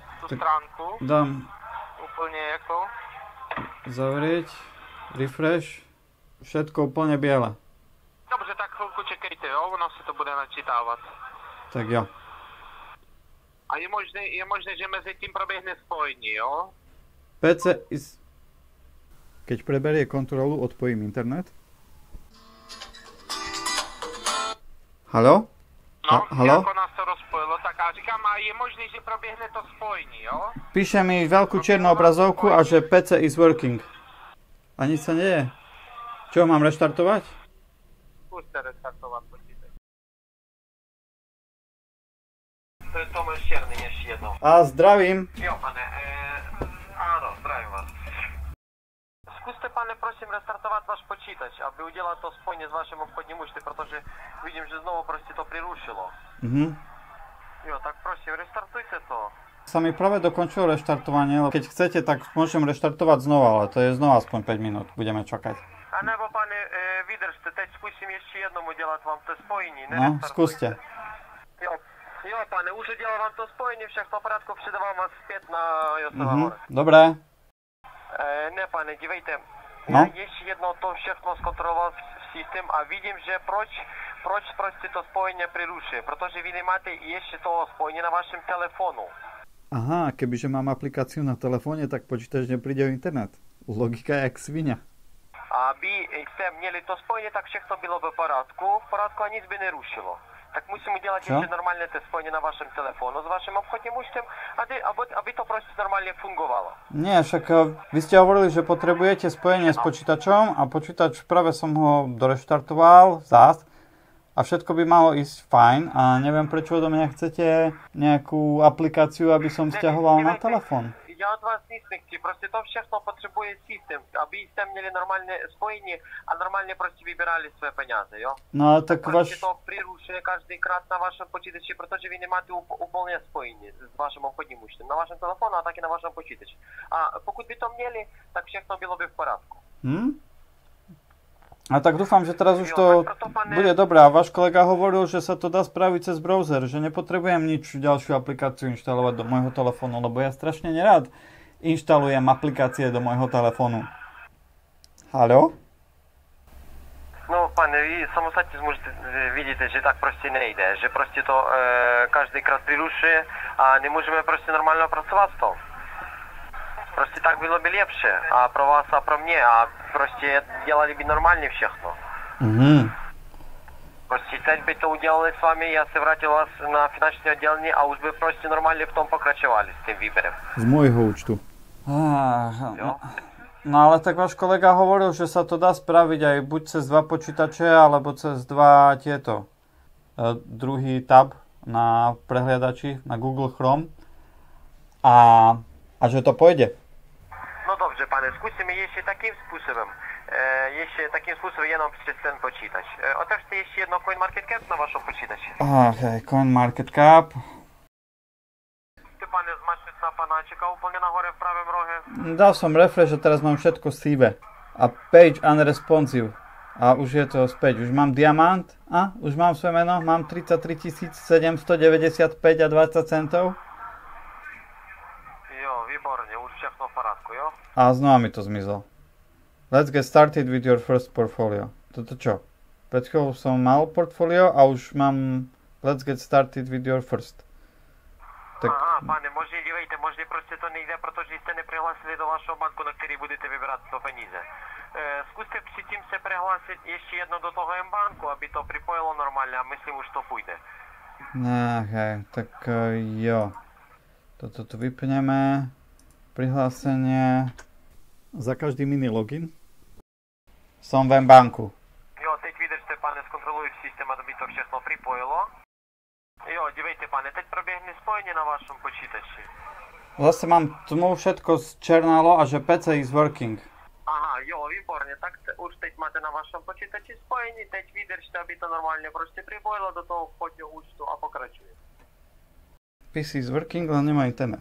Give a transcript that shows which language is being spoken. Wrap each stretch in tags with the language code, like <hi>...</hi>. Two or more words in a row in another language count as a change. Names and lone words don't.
<sk>Tu stránku. Dám.</sk> <cs>Úplně jako.</cs> <sk>Zavrieť. Refresh. Všetko úplne biele.</sk> <cs>Dobře, tak chvilku čekejte, jo? Ono se to bude načítávat. Tak jo. A je možné, že mezi tím proběhne spojení, jo?</cs> <en>PC is...</en> <sk>Keď preberie kontrolu, odpojím internet. Haló? No, haló?</sk> <cs>jako nás to rozpojilo, tak a říkám, a je možné, že proběhne to spojení, jo?</cs> <sk>Píše mi veľkú čiernu obrazovku a že</sk> <en>PC is working.</en> <sk>A nič sa nie. Čo, mám reštartovať? Skúste restartovat počítač.</sk> <cs>To je Tomáš Černý, ještě jednou. A zdravím. Jo, pane, ano, zdravím vás. Zkuste, pane, prosím, restartovat váš počítač, aby udělal to spojení s vaším obchodním účtem, protože vidím, že znovu prostě to prirušilo. Jo, tak prosím, restartujte to.</cs> <sk>Sa mi práve dokončilo reštartovanie, ale keď chcete, tak môžem reštartovať znova, ale to je znova aspoň 5 minút, budeme čakať.</sk> <cs>A nebo, pane, vydržte, teď zkusím ještě jednou udělat vám to spojení,</cs> <sk>No, skúste.</sk> <cs>Jo, pane, už udělal vám to spojení, všechno v pořádku, předávám vás zpět na Joseva Hora.</cs> <sk>Dobré.</sk> <cs>Ne, pane, dívejte,</cs> <sk>no?</sk> <cs>Já ještě jednou to všechno zkontroloval v systém a vidím, že proč prostě to spojení prirušuje, protože vy nemáte ještě toho spojení na vašem telefonu.</cs> <sk>Aha, kebyže mám aplikáciu na telefóne, tak počítač nepríde o internet. Logika je jak svinia.</sk> <cs>Aby jste měli to spojení, tak všechno bylo v pořádku a nic by nerušilo. Tak musím udělat ještě normálně to spojení na vašem telefonu s vaším obchodním účtem, aby to prostě normálně fungovalo.</cs> <sk>Nie, však vy ste hovorili, že potrebujete spojenie s počítačom a počítač práve som ho doreštartoval zás a všetko by malo ísť fajn a neviem, prečo odo mňa chcete nejakú aplikáciu, aby som stiahoval na telefon.</sk> <cs>Já od vás nic nechci, prostě to všechno potřebuje systém, aby jste měli normálně spojení a normálně prostě vybírali své peníze, jo? No tak prostě to prirušuje každýkrát na vašem počítači, protože vy nemáte úplně spojení s vaším obchodním účtem na vašem telefonu a taky na vašem počítači. A pokud by to měli, tak všechno bylo by v pořádku.</cs> <sk>A tak dúfam, že teraz už to bude dobré. A váš kolega hovoril, že sa to dá spraviť cez browser, že nepotrebujem nič ďalšiu aplikáciu inštalovať do môjho telefónu, lebo ja strašne nerád inštalujem aplikácie do môjho telefónu. Haló? No,</sk> <cs>pane, vy samostatně vidíte, že tak prostě nejde, že prostě to každýkrát prirušuje a nemůžeme prostě normálně pracovat s tom. Prostě tak bylo by lepší a pro vás a pro mě a prostě dělali by normálně všechno. Prostě teď by to udělali s vámi, já se vrátil vás na finanční oddělení a už by prostě normálně v tom pokračovali s tím výběrem.</cs> <sk>Z môjho účtu. No ale tak váš kolega hovoril, že sa to dá spraviť aj buď cez 2 počítače, alebo cez 2 druhý tab na prehliadači, na Google Chrome a že to pôjde.</sk> <cs>No dobře, pane, zkusíme ještě takým způsobem jenom přes ten počítač. Otevřte ještě jedno CoinMarketCap na vašem počítači.</cs> <sk>Ok, CoinMarketCap.</sk> <cs>Pane, zmačte sa panáčika úplne nahore v pravém rohe.</cs> <sk>Dal som refresh a teraz mám všetko sivé. A</sk> <en>page unresponsive.</en> <sk>A už je to späť. Už mám diamant. A už mám svoje meno. Mám 33 795 a 20 centov.</sk> <cs>Jo, výborne. Už všechno v porádku, jo?</cs> <sk>A znova mi to zmizlo.</sk> <en>Let's get started with your first portfolio.</en> <sk>Toto čo? Pred chvíľou som mal portfolio a už mám</sk> <en>let's get started with your first.</en> <cs>Tak... Aha, pane, možná dívejte, možná prostě to nejde, protože jste neprihlásili do vašeho banku, na který budete vybrat to peníze. Zkuste předtím se prihlásit ještě jedno do toho M-banku, aby to připojilo normálně a myslím, už to půjde.</cs> <sk>Ok, tak jo. Toto tu vypneme. Prihlásenie. Za každý mini login. Som v M-banku.</sk> <cs>Jo, teď vydržte, pane, zkontroluji systém, aby to všechno pripojilo. Jo, dívejte, pane, teď proběhne spojenie na vašom počítači.</cs> <sk>Zase mám tmu, všetko zčernalo a že</sk> <en>PC is working.</en> <cs>Aha, jo, výborně, tak už teď máte na vašom počítači spojení, teď vydržte, aby to normálně prostě pripojilo do toho vchodního účtu a pokračuje.</cs> <en>PC is working,</en> <sk>len nemá internet.</sk>